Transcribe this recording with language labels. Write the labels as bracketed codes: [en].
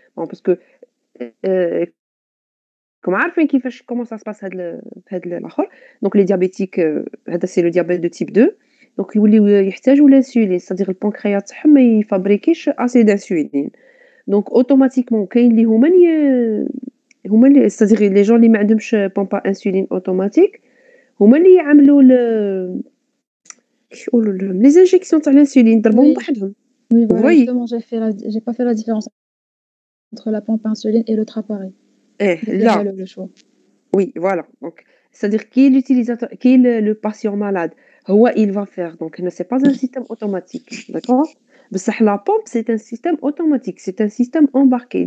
[fr] Bon parce que [ar] راكم عارفين كيفاش [fr] comment ça se passe [ar] هاد الآخر. [fr] Donc les diabétiques [ar] هذا [fr] c'est le diabète de type 2 donc [ar] يوليو يحتاجوا [fr] l'insuline c'est-à-dire [ar] البنكرياس تاعهم ما يفابريكيش [fr] assez d'insuline. Donc automatiquement [ar] كاين اللي هما اللي [fr] c'est-à-dire les gens [ar] اللي ما عندهمش pompe à insuline automatique هما اللي يعملوا كيف يقولوا لهم [fr] les injections [ar] تاع l'insuline ضربوهم بوحدهم. [fr] Oui, Vous voilà, voyez? justement, j'ai pas fait la différence entre la pompe à insuline et l'autre appareil. J'ai là, déjà le choix. oui, voilà. Donc c'est-à-dire qui est l'utilisateur, qui est le patient malade, [ar] هو [fr] il va faire. Donc c'est pas un système automatique, d'accord? [ar] بصح [fr] la pompe c'est un système automatique, c'est un système embarqué.